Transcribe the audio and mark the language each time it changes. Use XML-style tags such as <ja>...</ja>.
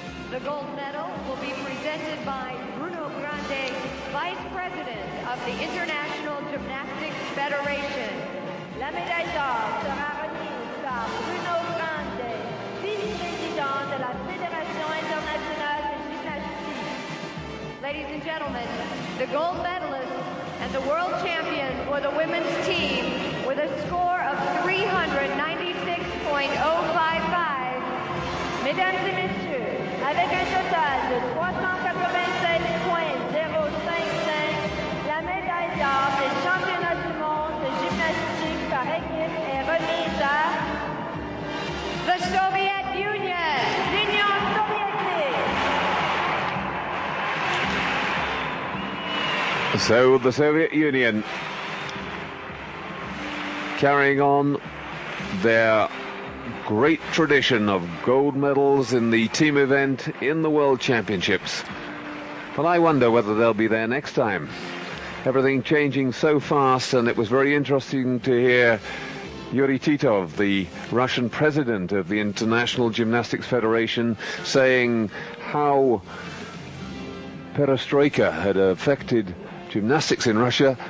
<en>The gold medal will be presented by Bruno Grande, Vice President of the International Gymnastics Federation.</en> <fr>La médaille d'or sera remise par Bruno Grande, vice-président de la Fédération internationale de gymnastique.</fr> <en>Ladies and gentlemen, the gold medalist and the world champion for the women's team with a score of 396.055.</en> <fr>Mesdames et messieurs, avec un total de 387.055, la médaille d'or des championnats du monde de gymnastique par équipe est remise à</fr> <en>the Soviet Union,</en> <fr>l'Union soviétique.</fr> <en>So the Soviet Union carrying on their great tradition of gold medals in the team event in the World Championships. But I wonder whether they'll be there next time. Everything changing so fast, and it was very interesting to hear Yuri Titov, the Russian president of the International Gymnastics Federation, saying how perestroika had affected gymnastics in Russia.</en>